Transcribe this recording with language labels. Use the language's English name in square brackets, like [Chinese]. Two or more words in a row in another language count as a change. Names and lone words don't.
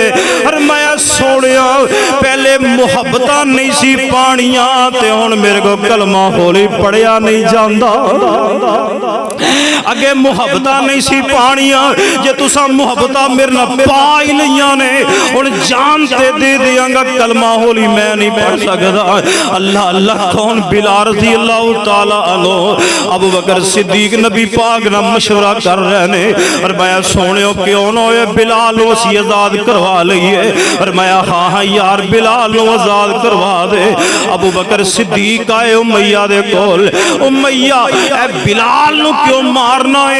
[Punjabi] فرمایا سوہنیا پہلے محبتاں نہیں سی پانیاں، تے ہن میرے کو کلمہ ہولی پڑھیا نہیں جاندا. اگے محبتاں نہیں سی پانیاں، جے تساں محبتاں میرے نال پا ہی لئیاں نے، ہن جان تے دے دیاں گا، کلمہ ہولی میں نہیں پڑھ سکدا. اللہ اللہ۔ کون؟ بلال [Arabic] رضي الله تعالى عنه. [Punjabi] ابو بکر صدیق نبی پاک نال مشورہ کر رہے نے، فرمایا سوہنیو کیوں نہ ہوئے بلال نوں اسیں آزاد کروا لئیے. فرمایا ہاں ہاں یار بلال نوں آزاد کروا دے. ابو بکر صدیق آئے امیہ دے کول، امیہ اے بلال نوں کیوں مارنا اے?